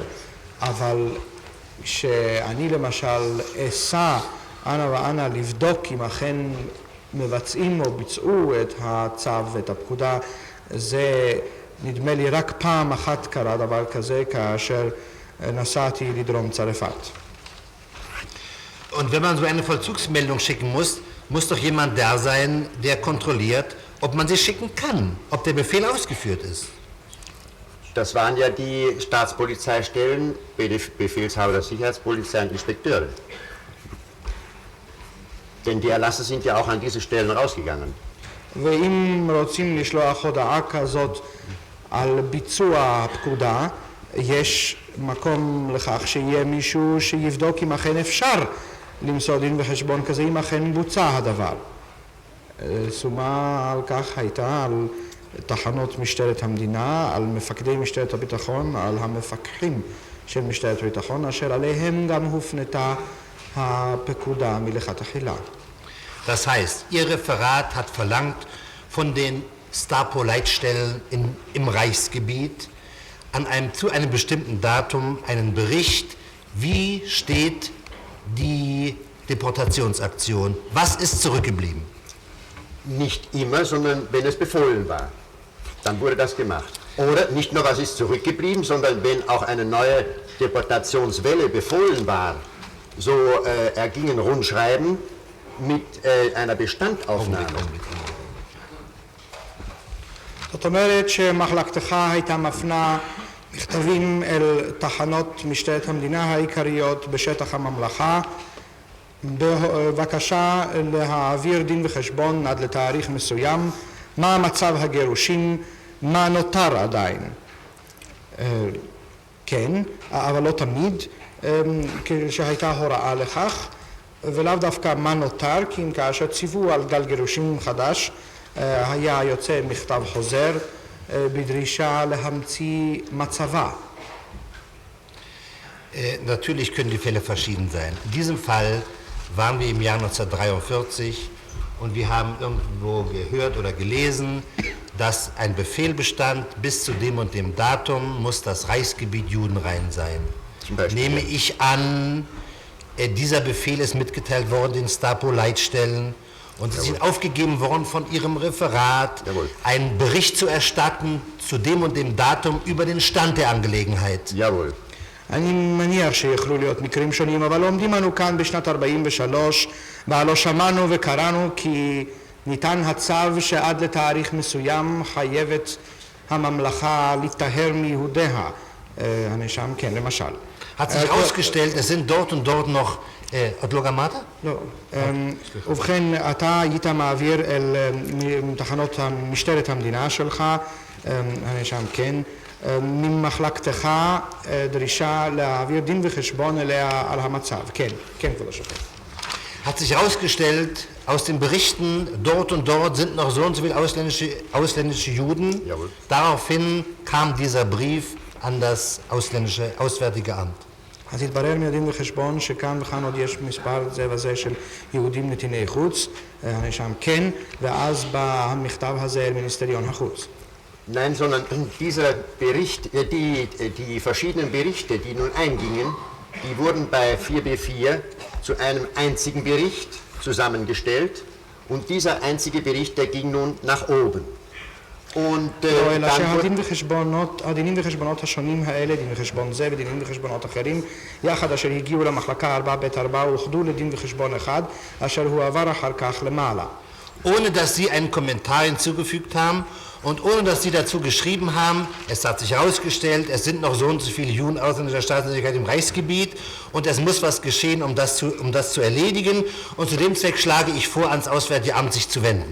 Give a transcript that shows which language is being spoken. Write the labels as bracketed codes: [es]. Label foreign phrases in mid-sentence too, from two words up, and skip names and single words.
[he] אבל שאני למשל אסע אנה ואנה לבדוק אם אכן מבצעים או ביצעו את הצו ואת הפקודה, זה נדמה לי רק פעם אחת קרה דבר כזה כאשר נסעתי לדרום צרפת. [de] Und wenn man so eine Vollzugsmeldung schicken muss, muss doch jemand da sein, der kontrolliert, ob man sie schicken kann, ob der Befehl ausgeführt ist. Das waren ja die Staatspolizeistellen, Befehlshaber der Sicherheitspolizei und Inspekteure. Denn die Erlasse sind ja auch an diese Stellen rausgegangen. [he] ואם רוצים לשלוח הודעה כזאת על ביצוע הפקודה, יש מקום לכך שיהיה מישהו שיבדוק אם אכן אפשר למסור דין וחשבון כזה, אם אכן בוצע הדבר. שומה על כך הייתה על תחנות משטרת המדינה, על מפקדי משטרת הביטחון, על המפקחים של משטרת הביטחון, אשר עליהם גם הופנתה הפקודה מלכתחילה. [de] Das heißt, Ihr Referat hat verlangt von den Stapo-Leitstellen im Reichsgebiet zu einem bestimmten Datum einen Bericht, wie steht die Deportationsaktion, was ist zurückgeblieben? Nicht immer, sondern wenn es befohlen war, dann wurde das gemacht. Oder nicht nur, was ist zurückgeblieben, sondern wenn auch eine neue Deportationswelle befohlen war, so ergingen Rundschreiben mit einer Bestandaufnahme. [he] זאת אומרת שמחלקתך הייתה מפנה מכתבים אל תחנות משטרת המדינה העיקריות בשטח הממלכה בבקשה להעביר דין וחשבון עד לתאריך מסוים, מה מצב הגירושים, מה נותר עדיין. כן, אבל לא תמיד, כשהייתה הוראה לכך, ולאו דווקא מה נותר, כי אם כאשר ציוו על גל גירושים חדש, היה יוצא מכתב חוזר בדרישה להמציא מצבה. [de] Natürlich können die Fälle verschieden sein. In diesem Fall waren wir im Jahr 1943 und wir haben irgendwo gehört oder gelesen, dass ein Befehl bestand, bis zu dem und dem Datum muss das Reichsgebiet judenrein sein. Nehme ich an, dieser Befehl ist mitgeteilt worden den Stapo-Leitstellen und Sie sind aufgegeben worden von Ihrem Referat, einen Bericht zu erstatten zu dem und dem Datum über den Stand der Angelegenheit. Jawohl. [he] אני מניח שיכולו להיות מקרים שונים, אבל עומדים אנו כאן בשנת 43, והלא שמענו וקראנו כי ניתן הצו שעד לתאריך מסוים חייבת הממלכה להיטהר מיהודיה. הנאשם, כן, למשל. [de] Hat sich herausgestellt, es sind dort und dort noch [he] עוד לא גמרת? לא. ובכן, אתה היית מעביר אל תחנות משטרת המדינה שלך, הנאשם, כן, ממחלקתך דרישה להעביר דין וחשבון אליה על המצב. כן, כן, כבוד השופט. [de] Hat sich herausgestellt, aus den Berichten, dort und dort sind noch so und so viele ausländische Juden. Jawohl. Daraufhin kam dieser Brief an das Auswärtige Amt. [he] אז התברר מהדין וחשבון שכאן וכאן עוד יש מספר זה וזה של יהודים נתיני חוץ, הנאשם כן, ואז בא המכתב הזה אל מיניסטריון החוץ. [de] Nein, sondern dieser Bericht, die verschiedenen Berichte, die nun eingingen, die wurden bei 4b4 zu einem einzigen Bericht zusammengestellt und dieser einzige Bericht, der ging nun nach oben. Und [he] אלא שהדינים וחשבונות השונים האלה, דין וחשבון זה ודינים וחשבונות אחרים, יחד אשר הגיעו למחלקה 4ב4 אוחדו לדין וחשבון אחד, אשר הועבר אחר כך למעלה. [de] Ohne dass Sie einen Kommentar hinzugefügt haben und ohne dass Sie dazu geschrieben haben, es hat sich herausgestellt, es sind noch so und so viele Juden ausländischer Staatsangehörigkeit im Reichsgebiet und es muss was geschehen, um das zu erledigen und zu dem Zweck schlage ich vor, ans Auswärtige Amt sich zu wenden.